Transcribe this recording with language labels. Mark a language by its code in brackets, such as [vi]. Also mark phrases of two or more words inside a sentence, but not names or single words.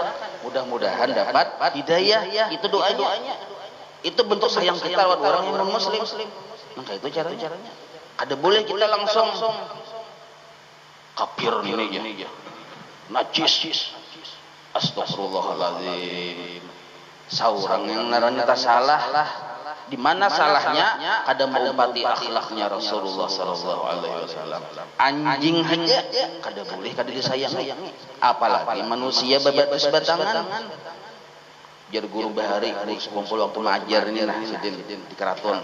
[id] Mudah-mudahan dapat hidayah. Itu doanya. Itu bentuk sayang kita lawan orang yang non muslim. Maka itu caranya. Ada boleh kita langsung kafir ini ya. Najis, astagfirullahaladzim. [bjn] Saurang yang naranya tak salah. Di mana salahnya? Kada mengumpati akhlaknya Rasulullah Sallallahu Alaihi Wasallam. Anjing aja kada boleh kada disayangi. Apalagi manusia babatus batangan. Jar guru bahari kumpul waktu mengajar ini sidin di keraton.